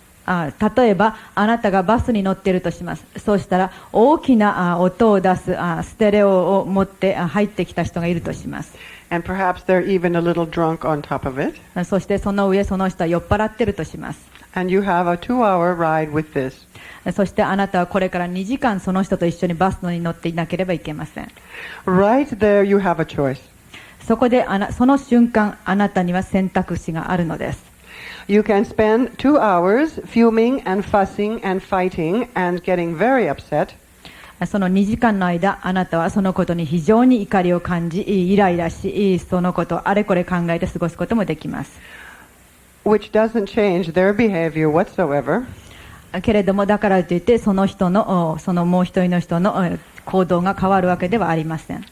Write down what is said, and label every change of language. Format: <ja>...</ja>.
<ja>例えばあなたがバスに乗っているとします。そうしたら大きな音を出すステレオを持って入ってきた人がいるとします。</ja> <en>And perhaps they're even a little drunk on top of it.</en> <ja>そしてその上その人は酔っ払っているとします。</ja> <en>And you have a 2-hour ride with this.</en> <ja>そしてあなたはこれから2時間その人と一緒にバスに乗っていなければいけません。</ja> <en>Right there you have a choice.</en> <ja>そこでその瞬間あなたには選択肢があるのです。</ja> <en>You can spend 2 hours fuming and fussing and fighting and getting very upset.</en> <ja>その2時間の間あなたはそのことに非常に怒りを感じイライラしそのことをあれこれ考えて過ごすこともできます。</ja> <en>Which doesn't change their behavior whatsoever.</en> <ja>けれどもだからといってその人のそのもう一人の人の行動が変わるわけではありません。</ja>